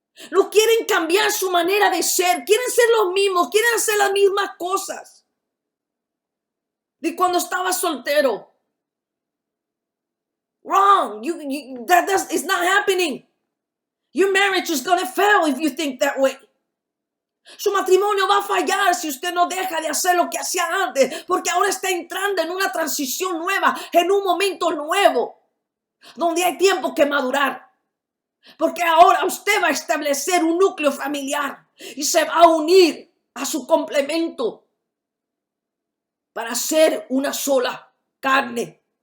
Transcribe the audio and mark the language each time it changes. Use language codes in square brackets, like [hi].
[es] No quieren cambiar su manera de ser. Quieren ser los mismos, quieren hacer las mismas cosas de cuando estaba soltero. [en] Wrong. It's not happening. Your marriage is going to fail if you think that way. [es] Su matrimonio va a fallar si usted no deja de hacer lo que hacía antes, porque ahora está entrando en una transición nueva, en un momento nuevo, donde hay tiempo que madurar. Porque ahora usted va a establecer un núcleo familiar y se va a unir a su complemento para ser una sola carne.